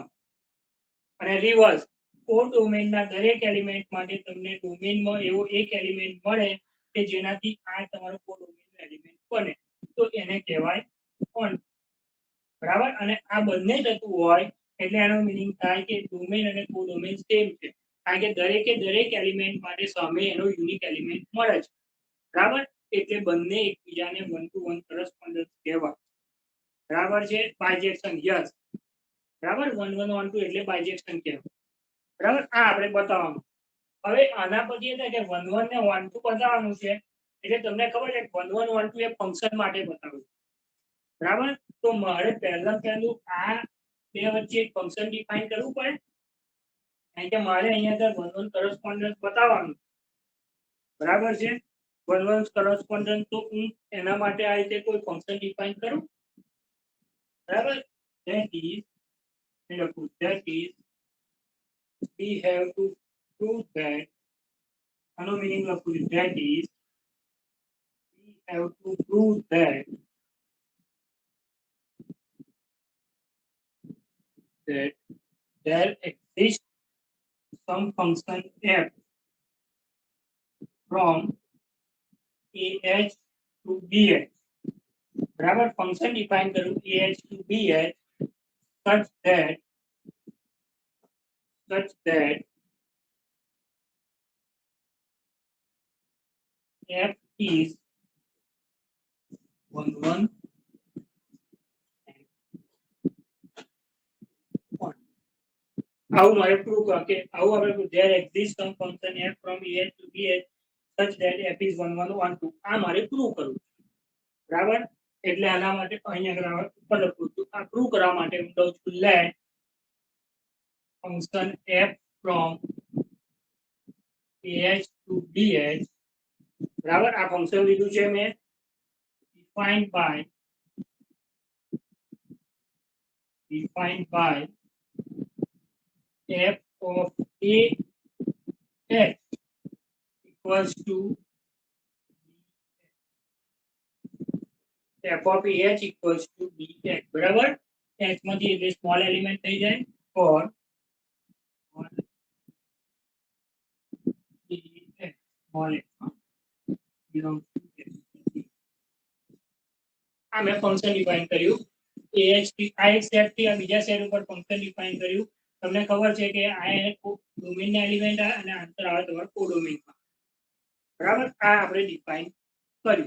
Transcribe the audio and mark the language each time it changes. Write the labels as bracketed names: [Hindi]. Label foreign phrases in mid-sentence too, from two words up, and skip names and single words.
[Gujarati] અને રિવર્સ, કોડોમેનના દરેક એલિમેન્ટ માટે તમને ડોમેનમાં એવો એક એલિમેન્ટ મળે કે જેનાથી આ તમારો કોડોમેનનો એલિમેન્ટ બને, તો એને કહેવાય ઓન. બરાબર. અને આ બંને થતું હોય એટલે એનો મીનિંગ થાય કે ડોમેન અને કોડોમેન સેમ છે, કારણ કે દરેકે દરેક એલિમેન્ટ માટે સામે એનો યુનિક એલિમેન્ટ મળે છે. બરાબર. એટલે બંને એકબીજાને [English] 1-to-1 correspondence [Gujarati] કહેવાય. બરાબર છે. બાયજેક્શન, યસ. બરાબર. 1-1 1-2 એટલે બાયજેક્શન કહેવાય. બરાબર. આ આપણે બતાવવાનું. હવે આના પછી એટલે કે 1-1 ને 1-2 બતાવવાનું છે, એટલે તમને ખબર છે 1-1 1-2 એ ફંક્શન માટે બતાવ્યું. બરાબર. તો મારે પહેલું આ બે વચ્ચે એક [English] function define [Gujarati] કરવું પડે, કારણ કે મારે અહીંયા [English] 1-1 correspondence [Gujarati] બતાવવાનું. બરાબર છે. [English] 1-1 correspondence [Gujarati] તો હું એના માટે આ રીતે કોઈ [English] function define [Gujarati] કરું. બરાબર. [English] that is we have to prove that, [Gujarati] આનો મીનિંગ લખું છું, [English] that is we have to prove that there exists some function f from AH to BH. બરાબર. function define કરું AH to BH such that f is 1-1 [Gujarati] આવું મારે પ્રૂવ કરો કે આવું [English] આપણે there exists some function f from AH to BH such that f is 1-1 1-2. [Gujarati] આ મારે પ્રૂવ કરવું. બરાબર. એટલે આના માટે અહીંયા ઉપર લખું છું. આ પ્રૂવ કરવા માટે હું લઉં છું [English] let function f from AH to BH. [Gujarati] બરાબર. આ ફંક્શન લીધું છે મેં, [English] defined by f of AH equals to f of AH equals to BH. બરાબર. [Gujarati] h માંથી એટલે [English] small element [Gujarati] થઈ જાય [English] for small h belongs to [Gujarati] આ મેં [English] function define [Gujarati] કર્યું. AH આ એક સેટ થી આ બીજા સેટ ઉપર [English] function define [Gujarati] કર્યું. તમને ખબર છે કે આ ડોમેનના એલિમેન્ટ અને આન્સર આવે તમારો કોડોમેનમાં. બરાબર. આ આપણે ડિફાઇન કર્યું.